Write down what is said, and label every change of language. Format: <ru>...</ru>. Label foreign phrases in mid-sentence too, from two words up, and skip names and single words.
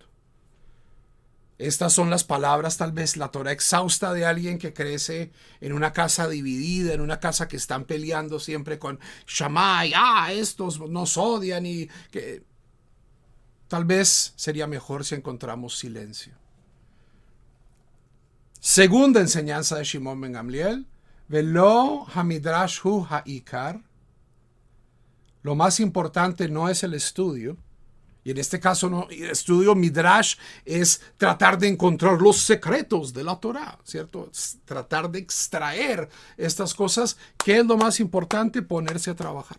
<es>Estas son las palabras, tal vez la Torah exhausta de alguien que crece en una casa dividida, en una casa que están peleando siempre con Shammai. Estos nos odian y que... Tal vez sería mejor si encontramos silencio. Segunda enseñanza de Shimon ben Gamliel:</es> <he>ולא המדרש הוא העיקר.</he> <es>Lo más importante no es el estudio. Y en este caso, no, el estudio midrash es tratar de encontrar los secretos de la Torah, ¿cierto? Es tratar de extraer estas cosas. ¿Qué es lo más importante? Ponerse a trabajar.</es>